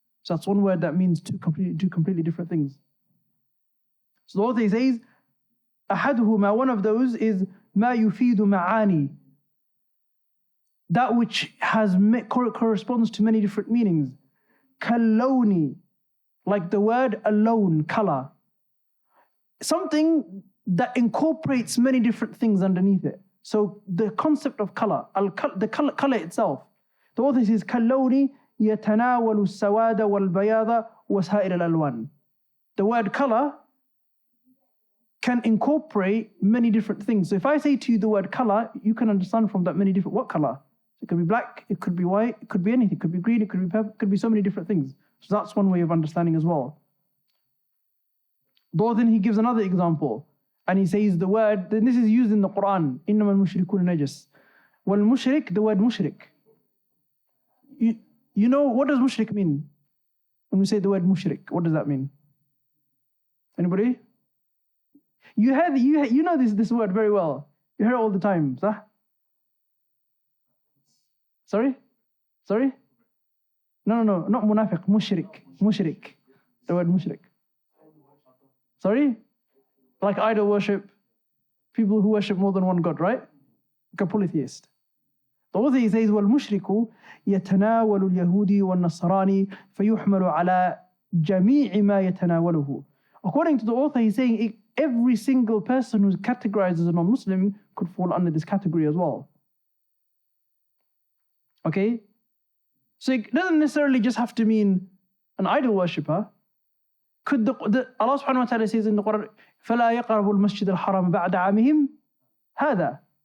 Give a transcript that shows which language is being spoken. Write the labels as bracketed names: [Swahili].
[English] So that's one word that means two completely different things. So the author says, [Arabic] أحدهما, [English] one of those is [Arabic] ما يفيد معاني, [English] that which corresponds to many different meanings. [Arabic] كاللون, [English] like the word alone, color. Something that incorporates many different things underneath it. So the concept of color, the color itself. The author says, [Arabic] كاللون يتناول السواد والبياض وسائر الألوان. [English] The word color can incorporate many different things. So if I say to you the word color, you can understand from that many different, what color? It could be black, it could be white, it could be anything, it could be green, it could be purple, it could be so many different things. So that's one way of understanding as well. Though then he gives another example, and he says the word, then this is used in the Quran, [Arabic] إِنَّمَا الْمُشْرِكُونَ نَجَسٌ. وَالْمُشْرِك, [English] the word mushrik. You know, what does mushrik mean? When we say the word mushrik, what does that mean? Anybody? You know this word very well. You hear it all the time. Sah? Sorry? No, not munafiq, mushrik. The word mushrik. Sorry? Like idol worship, people who worship more than one God, right? Like a polytheist. The author says, [Arabic] وَالْمُشْرِكُ يَتَنَاوَلُ الْيَهُودِ وَالنَّصْرَانِ فَيُحْمَلُ عَلَى جَمِيعِ مَا يَتَنَاوَلُهُ. [English] According to the author, he's saying every single person who's categorized as a non-Muslim could fall under this category as well. Okay? So it doesn't necessarily just have to mean an idol worshipper. Could Allah subhanahu wa ta'ala says in the Quran, [Arabic] فَلَا يَقْرَبُوا الْمَسْجِدَ الْحَرَامَ بَعْدَ عَامِهِمْ هَذَا.